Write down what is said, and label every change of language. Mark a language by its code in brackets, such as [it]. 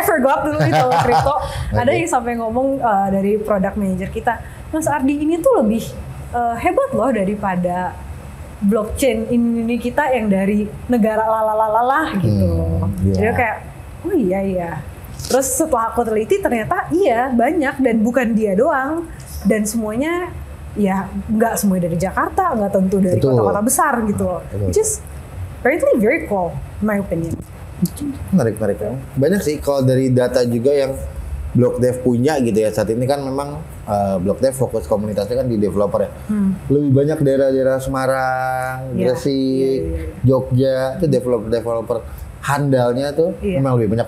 [en] I forgot [id] dulu di toko kripto. Ada yang sampai ngomong dari product manager kita, Mas Ardi ini tuh lebih hebat loh daripada blockchain ini kita yang dari negara lalalalah gitu. Jadi kayak, oh iya. Terus setelah aku teliti ternyata iya banyak dan bukan dia doang. Dan semuanya ya nggak semuanya dari Jakarta, nggak tentu dari kota-kota besar gitu. [en] Which is apparently very cool, in my opinion. [id] Menarik. Banyak sih kalau dari data juga yang BlockDev punya gitu ya. Saat ini kan memang BlockDev fokus komunitasnya kan di developer ya. Lebih banyak daerah-daerah Semarang, Gresik, Jogja itu developer handalnya tuh memang lebih banyak.